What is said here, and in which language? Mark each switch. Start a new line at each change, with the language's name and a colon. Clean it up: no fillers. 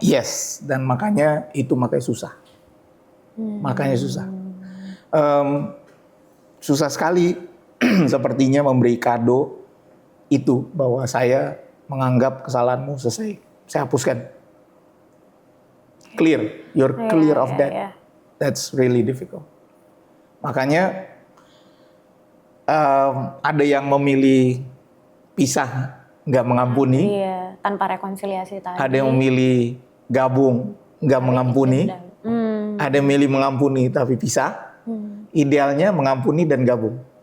Indonesian: Yes, dan makanya susah. Makanya susah. Susah sekali sepertinya memberi kado itu, bahwa saya menganggap kesalahanmu selesai, saya hapuskan.
English: Clear, you're clear of that. Yeah. That's really difficult.
Indonesian: Makanya ada yang memilih pisah, nggak mengampuni. Iya, tanpa rekonsiliasi tadi. Ada yang memilih gabung, nggak mengampuni. Ada yang milih mengampuni tapi pisah. Idealnya mengampuni dan gabung.